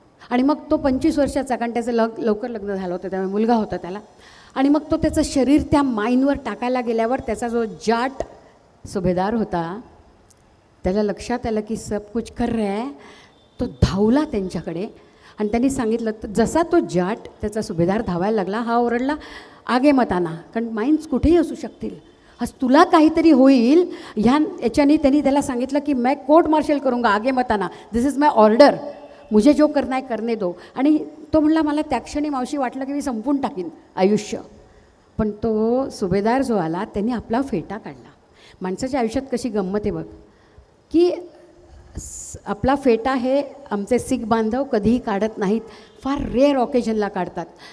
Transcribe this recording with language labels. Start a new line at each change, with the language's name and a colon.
Marathi: आणि मग तो 25 वर्षाचा, कारण त्याचं लवकर लग्न झालं होतं त्यामुळे मुलगा होता त्याला, आणि मग तो त्याचं शरीर त्या माईनवर टाकायला गेल्यावर त्याचा जो जाट सुभेदार होता त्याला लक्षात आलं की
Hindi: सब कुछ कर रहा है.
Marathi: तो धावला त्यांच्याकडे आणि त्यांनी सांगितलं, तर जसा तो जाट त्याचा सुभेदार धावायला लागला, हा ओरडला,
Hindi: आगे मत आना,
Marathi: कारण माइन्स कुठेही असू शकतील, आज तुला काहीतरी होईल याच्याने. त्यांनी त्याला सांगितलं की
Hindi: मैं कोर्ट मार्शल करूंगा, आगे मत आना,
English: this is my order,
Hindi: मुझे जो करना है करने दो.
Marathi: आणि तो म्हणला, मला त्या क्षणी मावशी वाटलं की मी संपून टाकीन आयुष्य. पण तो सुभेदार जो आला त्यांनी आपला फेटा काढला. माणसाच्या आयुष्यात कशी गंमत आहे बघ, की आपला फेटा हे आमचे सिख बांधव कधीही काढत नाहीत, फार रेअर ऑकेजनला काढतात.